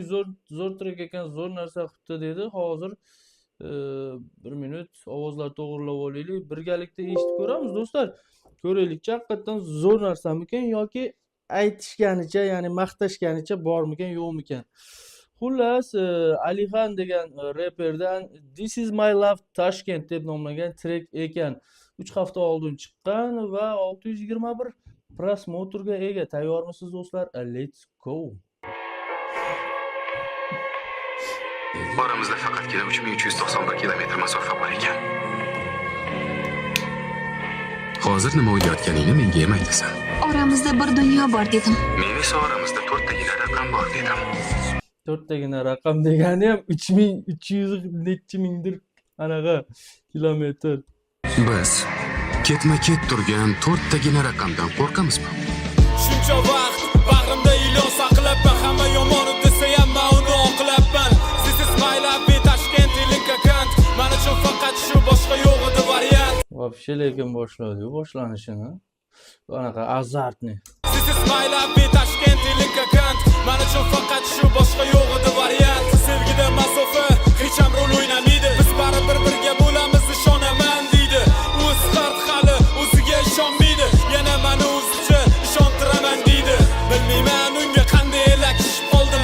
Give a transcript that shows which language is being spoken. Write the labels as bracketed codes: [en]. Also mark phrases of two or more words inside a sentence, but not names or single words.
[uz] Zo'r trek ekan, zo'r narsa qilibdi dedi. Hozir 1 minut ovozlar to'g'rilab olaylik. Birgalikda eshitib ko'ramiz do'stlar. Ko'raylik, haqiqatdan zo'r narsamikan yoki aytishganicha, ya'ni maqtashganicha bormikan, yo'qmikan. Xullas, Alixan degan reperdan This is my love Tashkent deb nomlangan trek ekan. 3 hafta oldin chiqqan va 621 prosmotrga ega. Tayyormisiz do'stlar? [en] Let's go. [uz] Oramizda faqatgina 3391 kilometr masofa bor ekan. Hozir nima o'ylayotganingni menga ham aytasan. Oramizda bir dunyo bor dedim. Men esa oramizda 4 tagina raqam bor dedim. 4 tagina raqam degani ham 3300 necha mingdir anaqa kilometr. Biz ketma-ket turgan 4 tagina raqamdan qo'rqamizmi? Shuncha vaqt bag'rimda ilos saqlabman, hamma yomon desa ham men uni oqlabman. [en] This is my love Tashkent link account. [uz] Men uchun faqat shu, boshqa yo'q edi variant. Вообще lekin boshladi boshlanishini. Anaqa azartni. [en] This is my love Tashkent link account. [uz] Men uchun faqat shu, boshqa yo'q edi variant. Sevgida masofa hech ham rol o'ynamaydi. Biz baribir birga bo'lamiz, ishonaman deydi. U isqart hali o'ziga ishonmaydi. Yana meni o'zicha ishontiraman deydi. Bilmayman unga qanday elakishib qoldim.